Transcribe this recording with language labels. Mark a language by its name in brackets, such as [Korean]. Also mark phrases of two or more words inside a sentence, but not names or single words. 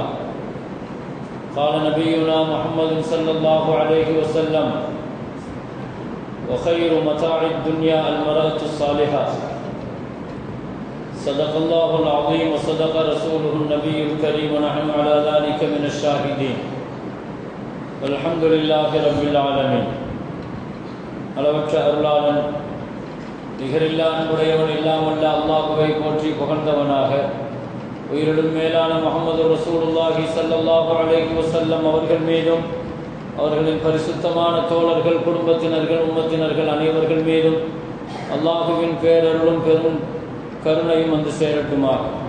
[Arabic] قال نبينا محمد صلى الله عليه وسلم: وخير متاع الدنيا المرأة الصالحة. صدق الله العظيم وصدق رسوله النبي الكريم ونحن على ذلك من الشاهدين. الحمد لله رب العالمين. [Tamil] அளவற்ற அருளாளன் நிகரில்லா அன்புடையவன் எல்லாம் வல்ல அல்லாஹ்வை போற்றி புகழ்ந்தவனாக, உயிரிலும் மேலான முஹம்மது ரசூலுல்லாஹி [Arabic] صلى الله عليه وسلم [Tamil] அவர்கள் மீதும் அவர்களின் பரிசுத்தமான தோழர்கள், குடும்பத்தினர்கள், உம்மத்தினர்கள் அனைவர்கள் மீதும் அல்லாஹுவின் பேரருளும் பெரும் கருணையும் வந்து சேரட்டுமாக.